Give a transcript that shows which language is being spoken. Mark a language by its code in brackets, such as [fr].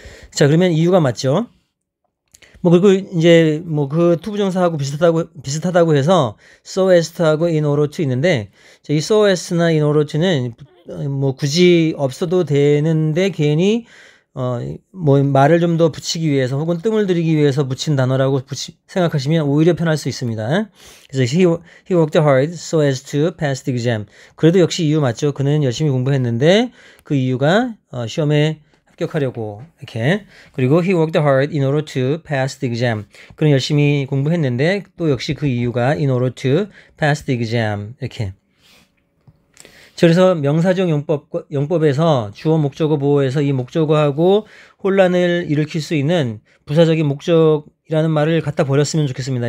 [ko] 자, 그러면 이유가 맞죠. 뭐 그리고 이제 뭐 그 투부정사하고 비슷하다고 해서 so as to하고 in order to 있는데 이 so as나 in order to는 뭐 굳이 없어도 되는데 괜히 뭐 말을 좀 더 붙이기 위해서 혹은 뜸을 들이기 위해서 붙인 단어라고 생각하시면 오히려 편할 수 있습니다. 그래서 [en] he worked hard so as to pass the exam. [ko] 그래도 역시 이유 맞죠. 그는 열심히 공부했는데 그 이유가 시험에 합격하려고 이렇게. 그리고 [en] he worked hard in order to pass the exam. [ko] 그는 열심히 공부했는데 또 역시 그 이유가 [en] in order to pass the exam [ko] 이렇게. 그래서 명사적 용법에서 주어, 목적어, 보어에서 이 목적어하고 혼란을 일으킬 수 있는 부사적인 목적이라는 말을 갖다 버렸으면 좋겠습니다.